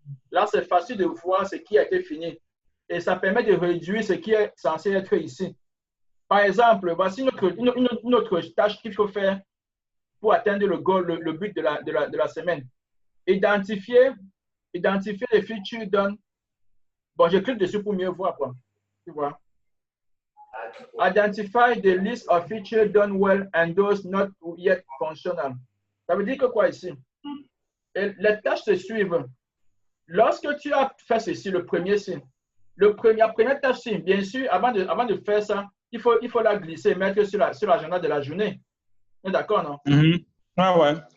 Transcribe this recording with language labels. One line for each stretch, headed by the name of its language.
French: Là, c'est facile de voir ce qui a été fini. Et ça permet de réduire ce qui est censé être ici. Par exemple, voici une autre tâche qu'il faut faire pour atteindre le but de la semaine. Identifier les
English: features done.
French: Bon, je clique dessus pour mieux voir, quoi. Tu vois?
English: Identify the list of features done well and those not yet functional.
French: Ça veut dire que quoi ici? Et les tâches se suivent. Lorsque tu as fait ceci, le premier signe, la première tâche, bien sûr, avant de faire ça, il faut la glisser, mettre sur l'agenda de la journée. D'accord, non? Ah ouais.